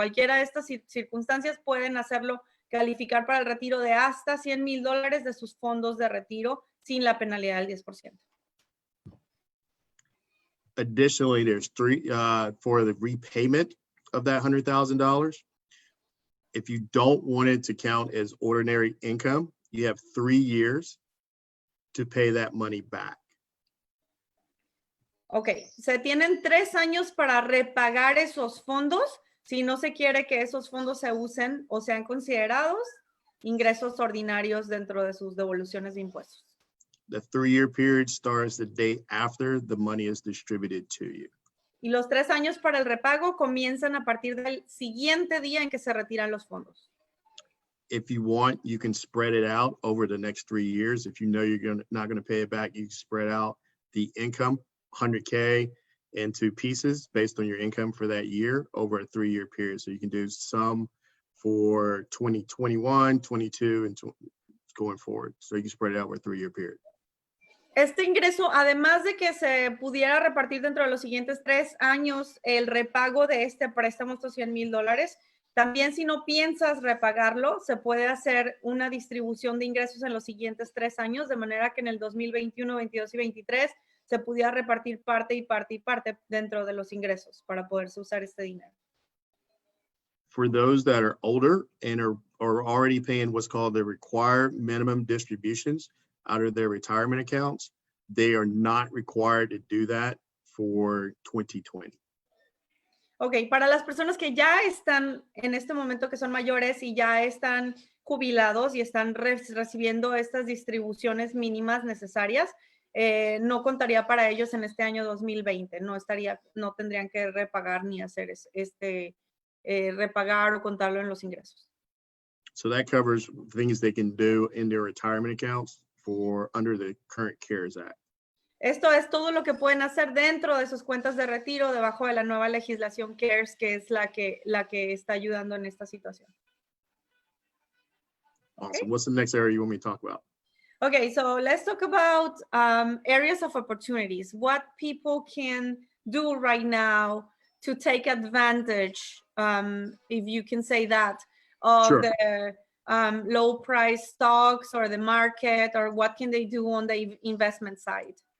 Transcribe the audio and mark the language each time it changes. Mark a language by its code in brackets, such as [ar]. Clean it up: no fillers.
[es] Cualquiera de estas circunstancias pueden hacerlo calificar para el retiro de hasta $100,000 de sus fondos de retiro sin la penalidad del 10%. [en] Additionally, there's 3 for the repayment of that $100,000. If you don't want it to count as ordinary income, you have 3 years to pay that money back. [es] Ok, se tienen 3 años para repagar esos fondos si no se quiere que esos fondos se usen o sean considerados ingresos ordinarios dentro de sus devoluciones de impuestos. [en] The 3-year period starts the day after the money is distributed to you. [es] Y los 3 años para el repago comienzan a partir del siguiente día en que se retiran los fondos. [en] If you want, you can spread it out over the next 3 years. If you know you're not going to pay it back, you can spread out the income, 100K, into pieces based on your income for that year over a 3-year period. So you can do some for 2021, 22, and going forward. So you can spread it out over a 3-year period. [es] Este ingreso, además de que se pudiera repartir dentro de los siguientes 3 años el repago de este préstamo, estos $100,000, también si no piensas repagarlo, se puede hacer una distribución de ingresos en los siguientes 3 años, de manera que en el 2021, 22 y 23 se pudiera repartir parte y parte y parte dentro de los ingresos para poderse usar este dinero. [en] For those that are older and are already paying what's called the required minimum distributions out of their retirement accounts, they are not required to do that for 2020. [es] Ok, para las personas que ya están en este momento, que son mayores y ya están jubilados y están recibiendo estas distribuciones mínimas necesarias, no contaría para ellos en este año 2020. No tendrían que repagar ni hacer repagar o contarlo en los ingresos. [en] So that covers things they can do in their retirement accounts for under the current CARES Act. [es] Esto es todo lo que pueden hacer dentro de sus cuentas de retiro debajo de la nueva legislación CARES, que es la que está ayudando en esta situación. [en] Awesome. Okay. What's the next area you want me to talk about? Okay, so let's talk about areas of opportunities. What people can do right now to take advantage, if you can say that, of Sure. the low price stocks or the market, or what can they do on the investment side?